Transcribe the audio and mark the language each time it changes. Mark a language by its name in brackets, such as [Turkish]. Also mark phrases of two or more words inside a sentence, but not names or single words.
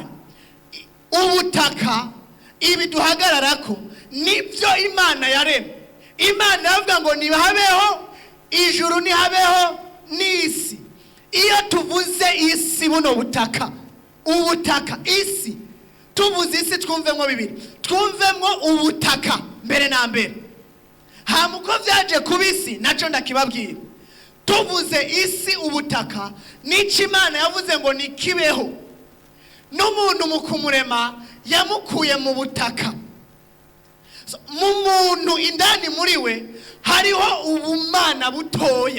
[Rundi] Ubutaka ibi duhagararako nibyo Imana yaremye. Imana yavuga ngo nihabeho ijuru, nihabeho n'isi. Iyo tuvuze isi, buno butaka, ubutaka, isi, tuvuze isi twumvemwo bibiri. Twumvemwo ubutaka mbere na mbere, hamuko vyaje kubisi naco ndakibabwira. Tuvuze isi, ubutaka, nico Imana yavuze ngo nikibeho. N'umuntu mu kumurema yamukuye mu butaka. Mu muntu indani muri we hariho ubumana butoya.